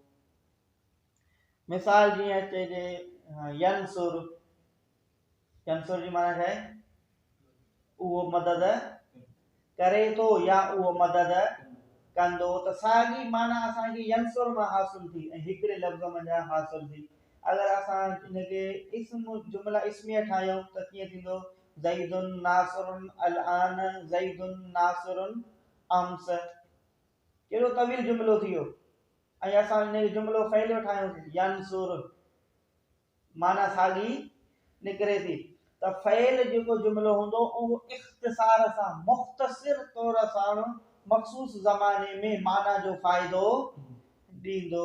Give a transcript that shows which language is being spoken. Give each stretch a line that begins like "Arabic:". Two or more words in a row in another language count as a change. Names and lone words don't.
Sindhi: मिसाल जीअं चइजे यंसुर, यंसुर जी माना छा आहे? उहो मदद करे थो या उहो मदद कंदो। त साॻी माना असांखे यंसुर मां हासिल थी ऐं हिकिड़े लफ़्ज़ मां हासिल थी। अगरि असां इनखे
Arabic: جملة اسمية
Sindhi: ठाहियूं त कीअं थींदो?
Arabic: زيد ناصر الآن، زيد ناصر أمس,
Sindhi: कहिड़ो तवील जुमिलो थी वियो। ऐं असां इनखे जुमिलो फ़इलियो ठाहियूं यंसुर, माना साॻी निकिरे थी। त फ़इल जेको जुमिलो हूंदो उहो इख़्तिसार सां मुख़्तसिर तौर सां मखसूस ज़माने में माना जो फ़ाइदो ॾींदो।